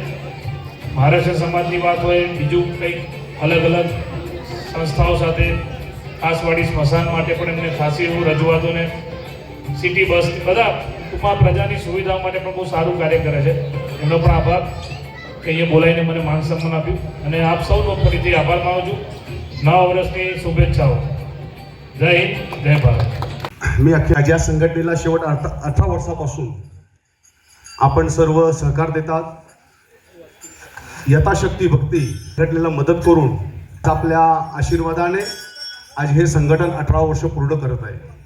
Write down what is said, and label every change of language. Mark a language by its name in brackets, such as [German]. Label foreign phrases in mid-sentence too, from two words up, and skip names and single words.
[Gujarati] મહારાષ્ટ્ર સમાજની વાત હોય, બીજું કંઈક અલગ અલગ સંસ્થાઓ સાથે, ખાસવાડી સ્મશાન માટે પણ એમને ખાસી એવું રજૂઆતોને, સિટી બસ, બધા ટૂંકમાં પ્રજાની સુવિધાઓ માટે પણ બહુ સારું કાર્ય કરે છે। એમનો પણ આભાર કે અહીંયા બોલાવીને મને માન સન્માન આપ્યું, અને આપ સૌનો ફરીથી આભાર માનું છું। નવા વર્ષની શુભેચ્છાઓ। [Hindi] जय हिंद, जय भारत। [Marathi] मी अख्ख्या संघटनेला शेवट 18 वर्षापासून आपण सर्व सहकार देतात, यथाशक्ती भक्ती संघटनेला मदत करून आपल्या आशीर्वादाने आज हे संघटन 18 वर्ष पूर्ण करत आहे।